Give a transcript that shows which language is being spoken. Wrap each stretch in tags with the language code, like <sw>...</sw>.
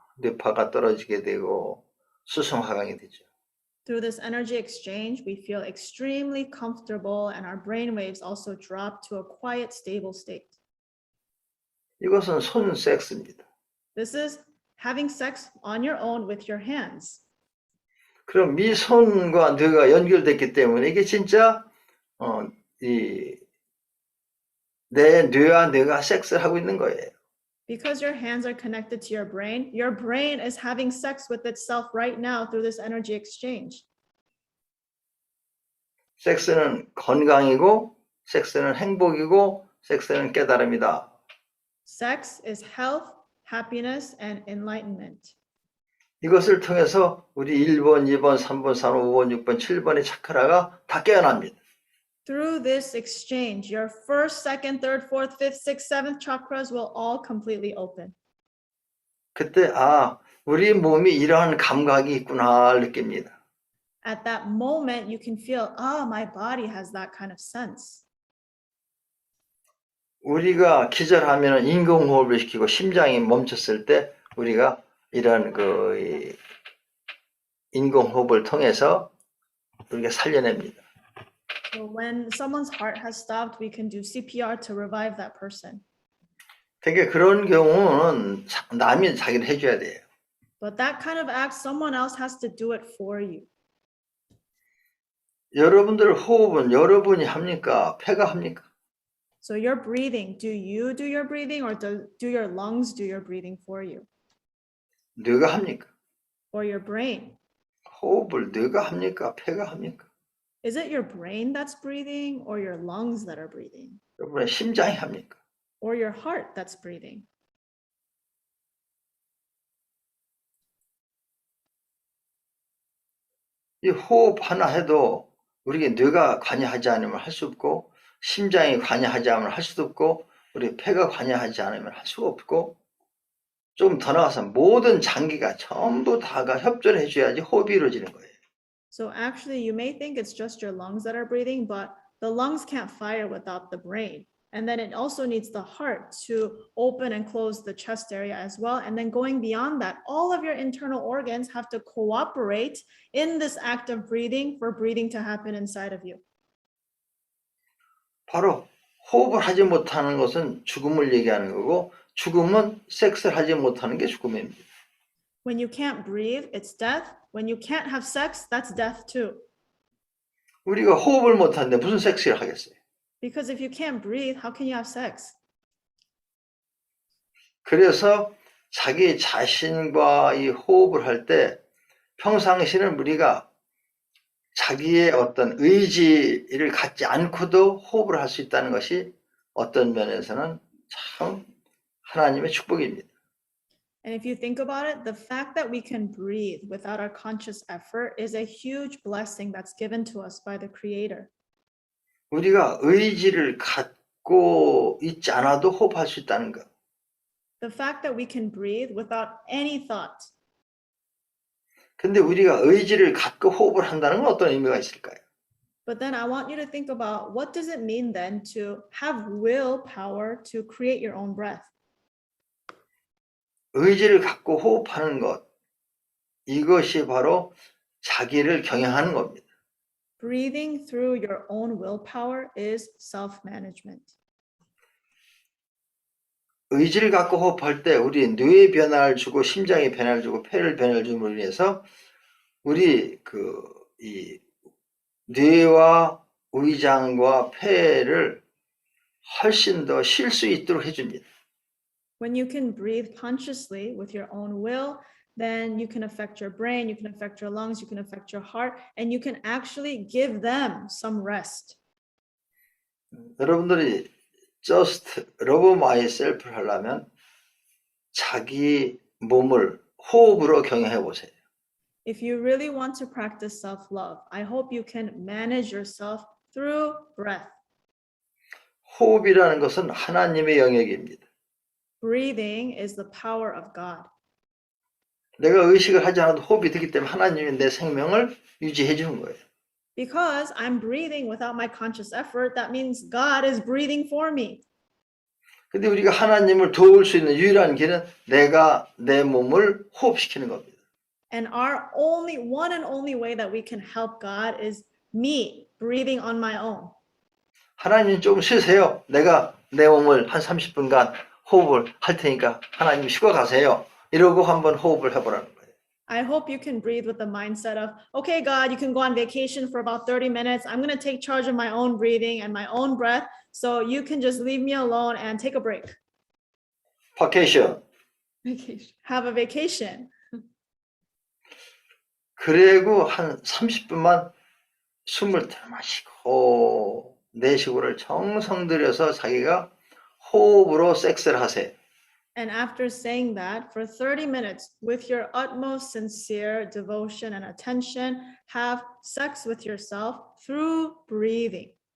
<ko>뇌파가 떨어지게 되고 수성화강이 되죠.</ko> <en>Through this energy exchange, we feel extremely comfortable and our brain waves also drop to a quiet, stable state.</en> <ko>이것은 손 섹스입니다.</ko> <en>This is having sex on your own with your hands.</en> <ko>그럼 이 손과 뇌가 연결됐기 때문에 이게 진짜 내 뇌와 뇌가 섹스를 하고 있는 거예요.</ko> <en>Because your hands are connected to your brain is having sex with itself right now through this energy exchange.</en> <ko>섹스는 건강이고, 섹스는 행복이고, 섹스는 깨달음이다.</ko> <en>Sex is health, happiness, and enlightenment.</en> <ko>이것을 통해서 우리 1번, 2번, 3번, 4번, 5번, 6번, 7번의 차크라가 다 깨어납니다.</ko> <en>Through this exchange, your first, second, third, fourth, fifth, sixth, seventh chakras will all completely open.</en> <ko>그때 우리 몸이 이러한 감각이 있구나 느낍니다.</ko> <en>At that moment, you can feel, my body has that kind of sense.</en> <ko>우리가 기절하면 인공호흡을 시키고 심장이 멈췄을 때 우리가 이런 인공호흡을 통해서 우리가 살려냅니다.</ko> <en>So when someone's heart has stopped, we can do CPR to revive that person.</en> <ko>되게 그런 경우는 남이 자기를 해줘야 돼요.</ko> <en>But that kind of act, someone else has to do it for you.</en> <ko>여러분들 호흡은 여러분이 합니까? 폐가 합니까?</ko> <en>So your breathing, do you do your breathing or do your lungs do your breathing for you?</en> <ko>뇌가 합니까?</ko> <en>Or your brain?</en> <ko>호흡을 뇌가 합니까? 폐가 합니까?</ko> <en>Is it your brain that's breathing or your lungs that are breathing?</en> <ko>여러분의 심장이 합니까?</ko> <en>Or your heart that's breathing?</en> <ko>이 호흡 하나 해도 우리가 뇌가 관여하지 않으면 할 수 없고 심장이 관여하지 않으면 할 수도 없고 우리 폐가 관여하지 않으면 할 수가 없고 좀 더 나가서 모든 장기가 전부 다가 협조를 해줘야지 호흡이 이루어지는 거예요.</ko> <en>So actually, you may think it's just your lungs that are breathing, but the lungs can't fire without the brain. And then it also needs the heart to open and close the chest area as well. And then going beyond that, all of your internal organs have to cooperate in this act of breathing for breathing to happen inside of you.</en> <ko>바로 호흡을 하지 못하는 것은 죽음을 얘기하는 거고 죽음은 섹스를 하지 못하는 게 죽음입니다.</ko> <en>When you can't breathe, it's death. When you can't have sex, that's death too.</en> <ko>우리가 호흡을 못하는데 무슨 섹스를 하겠어요?</ko> <en>Because if you can't breathe, how can you have sex?</en> <ko>그래서 자기 자신과 이 호흡을 할 때 평상시는 우리가 자기의 어떤 의지를 갖지 않고도 호흡을 할 수 있다는 것이 어떤 면에서는 참 하나님의 축복입니다.</ko> <en>And if you think about it, the fact that we can breathe without our conscious effort is a huge blessing that's given to us by the Creator.</en> <ko>우리가 의지를 갖고 있지 않아도 호흡할 수 있다는 것.</ko> <en>The fact that we can breathe without any thought.</en> <ko>근데 우리가 의지를 갖고 호흡을 한다는 건 어떤 의미가 있을까요?</ko> <en>But then I want you to think about what does it mean then to have willpower to create your own breath?</en> <ko>의지를 갖고 호흡하는 것, 이것이 바로 자기를 경영하는 겁니다.</ko> <en>Breathing through your own willpower is self-management.</en> <ko>의지를 갖고 호흡할 때 우리 뇌에 변화를 주고 심장에 변화를 주고 폐를 변화를 줌으로 인해서 우리 이 뇌와 위장과 폐를 훨씬 더 쉴 수 있도록 해줍니다.</ko> <en>When you can breathe consciously with your own will, then you can affect your brain, you can affect your lungs, you can affect your heart, and you can actually give them some rest.</en> <ko>여러분들이</ko> <en>just love myself</en> <ko>를 하려면 자기 몸을 호흡으로 경영해 보세요.</ko> <en>If you really want to practice self-love, I hope you can manage yourself through breath.</en> <ko>호흡이라는 것은 하나님의 영역입니다.</ko> <en>Breathing is the power of God.</en> <ko>내가 의식을 하지 않아도 호흡이 되기 때문에 하나님이 내 생명을 유지해 주는 거예요.</ko> <en>Because I'm breathing without my conscious effort, that means God is breathing for me.</en> <ko>근데 우리가 하나님을 도울 수 있는 유일한 길은 내가 내 몸을 호흡시키는 겁니다.</ko> <en>And our one and only way that we can help God is me breathing on my own.</en> <ko>하나님 좀 쉬세요. 내가 내 몸을 한 30분간 호흡을 할 테니까 하나님 쉬고 가세요. 이러고 한번 호흡을 해보라는 거예요.</ko> <en>I hope you can breathe with the mindset of, okay, God, you can go on vacation for about 30 minutes. I'm going to take charge of my own breathing and my own breath. So you can just leave me alone and take a break. Vacation. Have a vacation.</en> <ko>그리고 한 30분만 숨을 들이마시고 내쉬고를 정성 들여서 자기가 호흡으로 섹스를 하세요.</ko> <en>And after saying that, for 30 minutes, with your utmost sincere devotion and attention, have sex with yourself through breathing.</en>